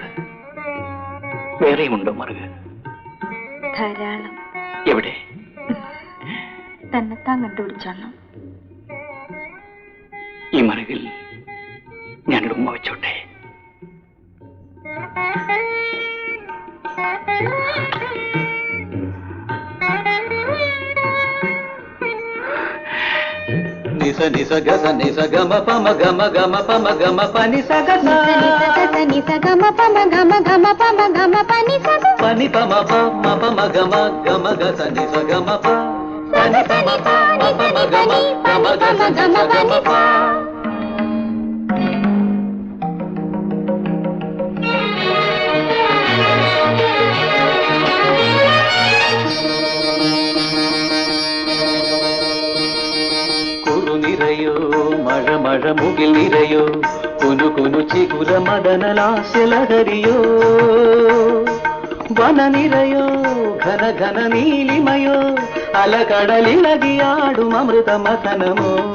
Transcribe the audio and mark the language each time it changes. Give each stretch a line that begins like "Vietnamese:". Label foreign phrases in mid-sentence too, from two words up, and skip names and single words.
Malayalam: വേറെയുമുണ്ടോ മറുക? ധാരാളം. എവിടെ? തന്നെത്താൻ കണ്ടുപിടിച്ചോണം. ഈ മറുകിൽ ഞാനൊരു ഉമ്മ വെച്ചോട്ടെ? నిస నిస గస నిస గమ పమ గమ గమ పమ గమ పని సగ నిస గమ పమ గమ గమ పమ గమ పని సగ పని పమ పమ పమ గమ గమ గస నిస గమ ప పని పమ పమ పమ గమ గమ గస నిస గమ ప. മഴ മഴ മുകിൽ നിറയോ കുനു കുനു ചികുര മദനലാസ്യലഹരിയോ വന നിറയോ ഘന ഘന നീലിമയോ അലകടലിളകിയാടും അമൃത മഥനമോ.